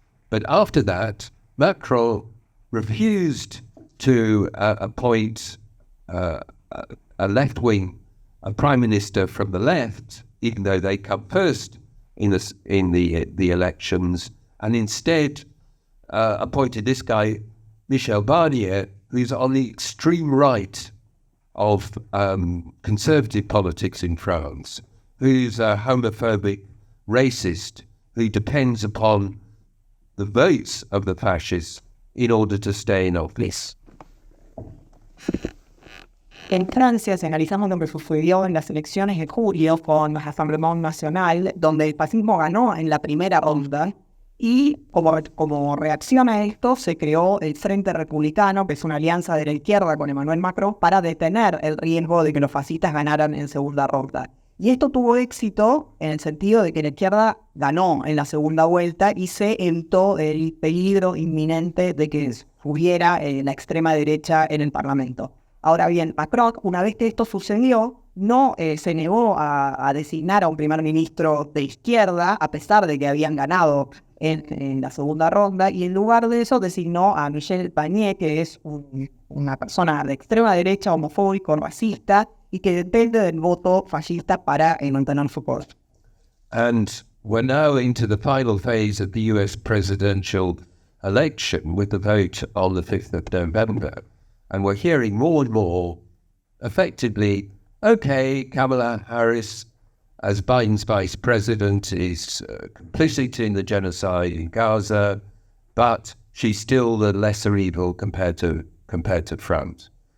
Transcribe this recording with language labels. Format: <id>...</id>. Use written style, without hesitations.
<en>But after that, Macron refused to appoint a left-wing prime minister from the left, even though they come first in the elections, and instead appointed this guy, Michel Barnier, who's on the extreme right of conservative politics in France, who's a homophobic racist who depends upon the votes of the fascists in order to stay in office.</en> <es>En Francia, si analizamos lo que sucedió en las elecciones de julio con la Rassemblement National, donde el fascismo ganó en la primera ronda, y como reacción a esto se creó el Frente Republicano, que es una alianza de la izquierda con Emmanuel Macron, para detener el riesgo de que los fascistas ganaran en segunda ronda. Y esto tuvo éxito en el sentido de que la izquierda ganó en la segunda vuelta y se evitó el peligro inminente de que hubiera la extrema derecha en el Parlamento. Ahora bien, Macron, una vez que esto sucedió, no se negó a designar a un primer ministro de izquierda, a pesar de que habían ganado en la segunda ronda, y en lugar de eso designó a Michel Barnier, que es una persona de extrema derecha, homofóbico, racista, y que depende del voto fascista para mantener su poder.</es> <en>And we're now into the final phase of the US presidential election with the vote on the 5th of November. And we're hearing more and more, effectively, okay, Kamala Harris, as Biden's vice president, is complicit in the genocide in Gaza, but she's still the lesser evil compared to France.</en>